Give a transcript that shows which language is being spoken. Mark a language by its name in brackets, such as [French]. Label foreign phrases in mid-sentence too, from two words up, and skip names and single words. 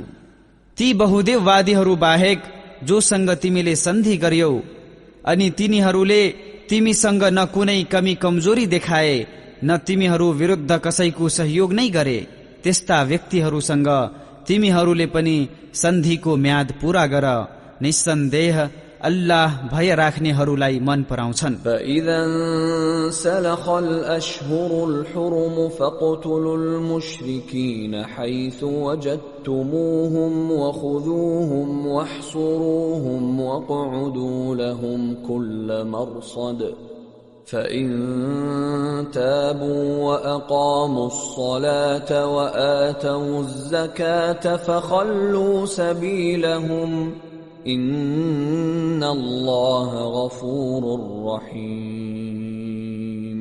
[Nepali] ती बहुदेववादीहरू बाहेक जोसँग तिमीले सन्धि गर्यौ अनि तिनीहरूले तिमीसँग न कुनै कमी कमजोरी देखाए न तिमीहरू विरुद्ध कसैको सहयोग नै गरे, त्यस्ता व्यक्तिहरूसँग तिमीहरूले पनि सन्धिको म्याद पूरा गर। निस्सन्देह अल्लाह भय राख्नेहरूलाई मन पराउँछन्। [Arabic] فإذا انسلخ الأشهر الحرم فاقتلوا المشركين حيث وجدتموهم وخذوهم واحصروهم واقعدوا لهم كل مرصد فإن تابوا وأقاموا الصلاة وآتوا الزكاة فخلوا سبيلهم إن الله غفور رحيم।